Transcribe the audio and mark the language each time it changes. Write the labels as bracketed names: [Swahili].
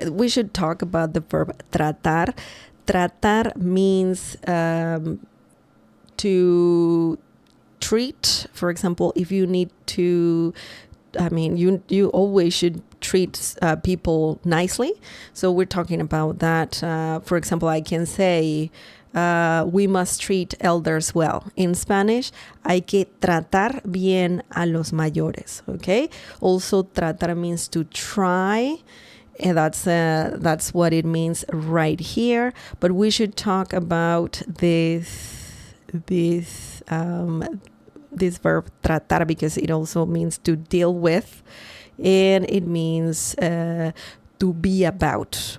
[English] We should talk about the verb tratar. Tratar means to treat. For example, if you need to, you always should treat people nicely. So we're talking about that. For example, I can say, we must treat elders well. In Spanish, [Spanish] hay que tratar bien a los mayores. [English] Okay. Also, tratar means to try. And that's what it means right here. But we should talk about this verb tratar, because it also means to deal with, and it means to be about.